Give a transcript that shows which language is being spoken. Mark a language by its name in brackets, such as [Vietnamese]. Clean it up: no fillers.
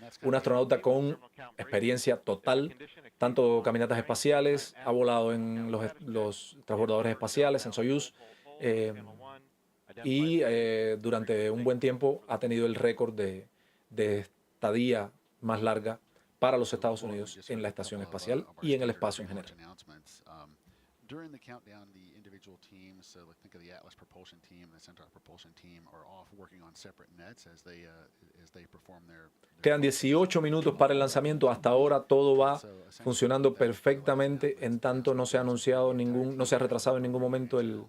[Spanish] Un astronauta con experiencia total, tanto caminatas espaciales, ha volado en los transbordadores espaciales, en Soyuz, y durante un buen tiempo ha tenido el récord de estadía más larga para los Estados Unidos en la estación espacial y en el espacio en general. [English] During the countdown, the individual teams, so think of the Atlas propulsion team and the Centaur propulsion team, are off working on separate nets as they perform their. [Spanish] Quedan 18 minutos para el lanzamiento. Hasta ahora todo va funcionando perfectamente, en tanto no se ha anunciado no se ha retrasado en ningún momento